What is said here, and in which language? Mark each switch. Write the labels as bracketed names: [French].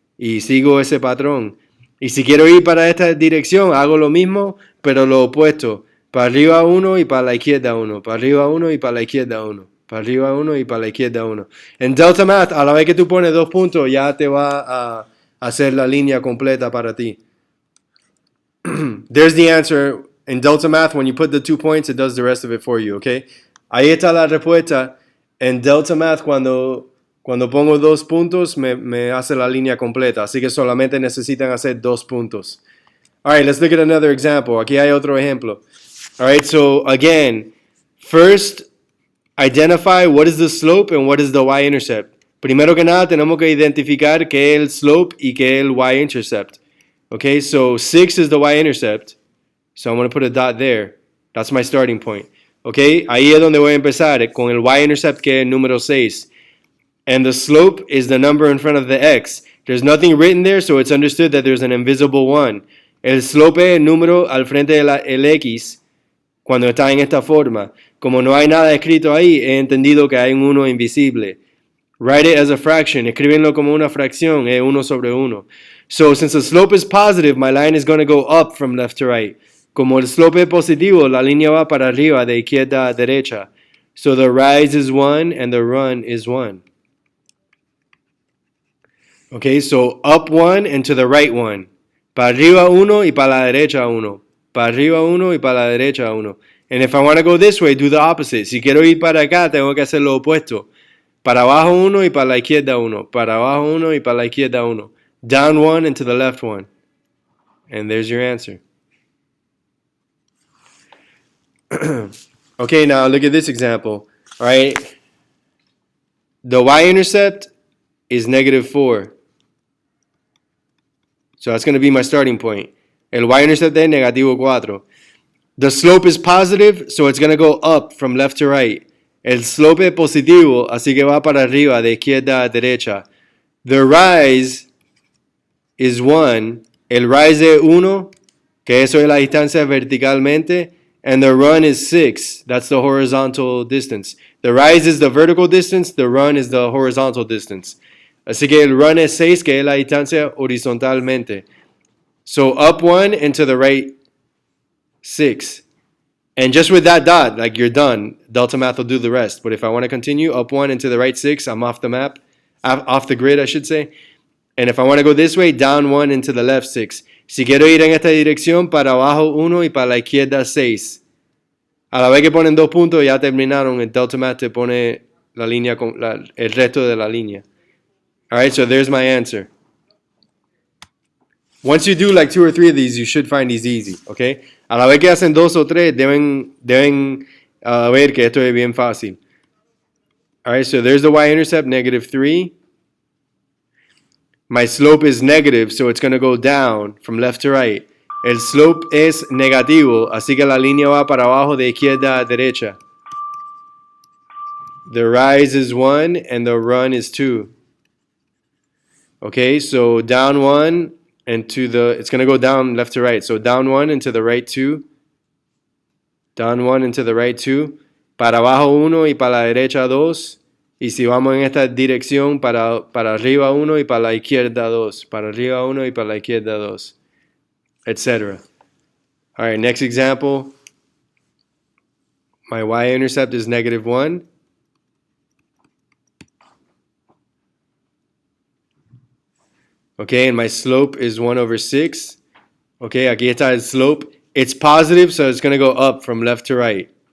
[Spanish] Y sigo ese patrón. Y si quiero ir para esta dirección, hago lo mismo, pero lo opuesto. Para arriba 1 y para la izquierda 1. Para arriba 1 y para la izquierda 1. Para arriba 1 y para la izquierda 1. En Delta Math, a la vez que tú pones 2 puntos, ya te va a hacer la línea completa para ti. [English] There's the answer. In Delta Math, when you put the 2 points, it does the rest of it for you, okay? [Spanish] Ahí está la respuesta. En Delta Math, cuando pongo 2 puntos, me hace la línea completa. Así que solamente necesitan hacer 2 puntos. [English] All right, let's look at another example. [Spanish] Aquí hay otro ejemplo. [English] All right, so again, first, identify what is the slope and what is the y-intercept. [Spanish] Primero que nada, tenemos que identificar qué es el slope y qué es el y-intercept. [English] Okay, so 6 is the y-intercept. So I'm going to put a dot there. That's my starting point. [Spanish] Okay, ahí es donde voy a empezar con el y-intercept que es el número 6. [English] And the slope is the number in front of the x. There's nothing written there, so it's understood that there's an invisible 1. [Spanish] El slope es el número al frente del x cuando está en esta forma. Como no hay nada escrito ahí, he entendido que hay un 1 invisible. [English] Write it as a fraction. [Spanish] Escríbenlo como una fracción. Es 1 sobre 1. [English] So since the slope is positive, my line is going to go up from left to right. [Spanish] Como el slope es positivo, la línea va para arriba, de izquierda a derecha. [English] So the rise is 1 and the run is 1. Okay, so up 1 and to the right 1. [Spanish] Para arriba 1 y para la derecha 1. Para arriba 1 y para la derecha 1. [English] And if I want to go this way, do the opposite. [Spanish] Si quiero ir para acá, tengo que hacer lo opuesto. Para abajo 1 y para la izquierda 1. Para abajo 1 y para la izquierda 1. [English] Down 1 and to the left 1. And there's your answer. Okay, now look at this example. All right. The y-intercept is negative 4. So that's going to be my starting point. [Spanish] El y-intercept es negativo 4. [English] The slope is positive, so it's going to go up from left to right. [Spanish] El slope es positivo, así que va para arriba, de izquierda a derecha. [English] The rise is 1. [Spanish] El rise es 1, que eso es la distancia verticalmente. [English] And the run is 6. That's the horizontal distance. The rise is the vertical distance. The run is the horizontal distance. [Spanish] Así que el run es 6, que es la distancia horizontalmente. [English] So up 1 and to the right 6. And just with that dot, like you're done. Delta Math will do the rest. But if I want to continue, up 1 and to the right 6, I'm off the map. Off the grid, I should say. And if I want to go this way, down 1 and to the left 6. [Spanish] Si quiero ir en esta dirección, para abajo 1 y para la izquierda 6. A la vez que ponen 2 puntos, ya terminaron. El Delta Math te pone la línea, el resto de la línea. [English] Alright, so there's my answer. Once you do like 2 or 3 of these, you should find these easy, okay? [Spanish] A la vez que hacen 2 o 3, deben ver que esto es bien fácil. [English] Alright, so there's the y-intercept, negative 3. My slope is negative, so it's going to go down from left to right. [Spanish] El slope es negativo, así que la línea va para abajo de izquierda a derecha. [English] The rise is 1 and the run is 2. Okay, so down 1 and to the, it's going to go down left to right. So down 1 and to the right 2. Down 1 and to the right 2. [Spanish] Para abajo 1 y para la derecha 2. Y si vamos en esta dirección, para arriba 1 y para la izquierda 2. Para arriba 1 y para la izquierda 2. [English] Etc. All right, next example. My y-intercept is negative 1. Okay, and my slope is 1 over 6. Okay, [Spanish] aquí está el slope. [English] It's positive, so it's going to go up from left to right.